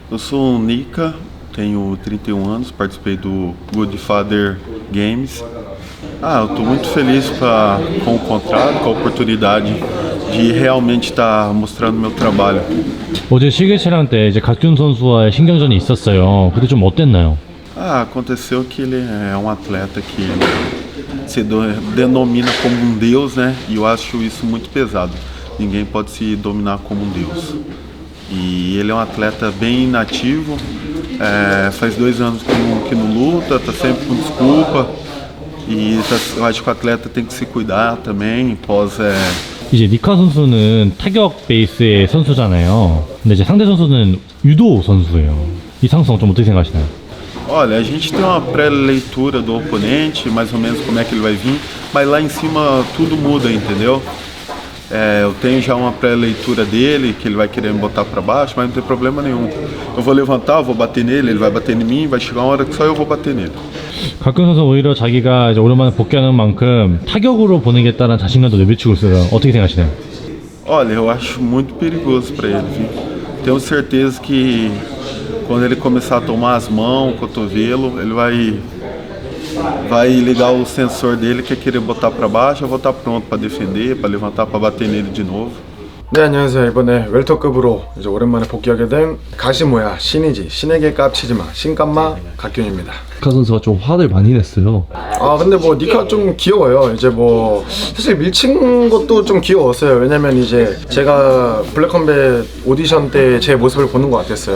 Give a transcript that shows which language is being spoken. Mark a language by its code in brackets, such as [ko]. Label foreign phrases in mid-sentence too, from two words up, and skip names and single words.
[pt] Eu sou o Nika, tenho 31 anos, participei do Godfather Games. Eu estou muito feliz com o contrato, com a oportunidade de realmente estar mostrando meu trabalho. [ko] 어제 시계차량 때 이제 곽균 선수와의 신경전이 있었어요. 그때 좀 어땠나요? [pt] Aconteceu que ele é um atleta que se denomina como um deus, né? E eu acho isso muito pesado. Ninguém pode se dominar como um deus. E ele é um atleta bem inativo, faz 2 anos que não luta, tá sempre com desculpa. Eu acho que o atleta tem que se cuidar também, [ko] 이제 니카 선수는 타격 베이스의 선수잖아요. 근데 이제 상대 선수는 유도 선수예요. 이 상성 좀 어떻게 생각하시나요? [pt] Olha, a gente tem uma pré-leitura do oponente, mais ou menos como é que ele vai vir, mas lá em cima tudo muda, entendeu? Eu tenho já uma pré-leitura dele, que ele vai querer me botar para baixo, mas não tem problema nenhum. Eu vou levantar, eu vou bater nele, ele vai bater em mim, vai chegar uma hora que só eu vou bater nele. [ko] 곽균 선수 오히려 자기가 이제 오랜만에 복귀하는 만큼 타격으로 보내겠다는 자신감도 내비치고 있어요. 어떻게 생각하시나요? [pt] Olha, eu acho muito perigoso para ele, viu? Tenho certeza que quando ele começar a tomar as mãos, o cotovelo, ele vai ligar o sensor dele, que é querer botar para baixo. Eu vou estar pronto para defender, para levantar, para bater nele de novo. [ko] 네, 안녕하세요. 이번에 웰터급으로 이제 오랜만에 복귀하게 된 가시모야 신이지 신에게 깝치지마 신깜마 곽균입니다. 니카 선수가 좀 화를 많이 냈어요. 근데 뭐 니카 좀 귀여워요. 이제 뭐 사실 밀친 것도 좀 귀여웠어요. 왜냐면 이제 제가 블랙컴뱃 오디션 때 제 모습을 보는 것 같았어요.